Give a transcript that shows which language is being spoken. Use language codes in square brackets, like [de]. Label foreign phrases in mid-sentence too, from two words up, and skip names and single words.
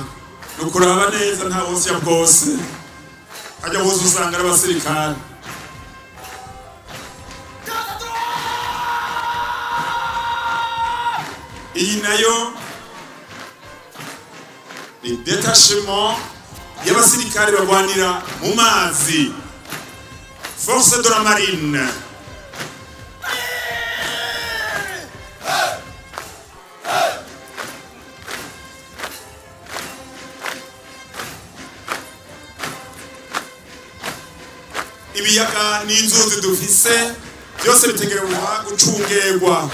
[rn] Nukuraba neza nta bose ya bwose. Ajya bose usanga ari abasirikare. Iyi nayo ni détachement y'abasirikare barwanira mu mazi, [fr] force de la marine. [rn] Ibiyaga n'inzuzi dufise byose bitegerezwa gucungerwa.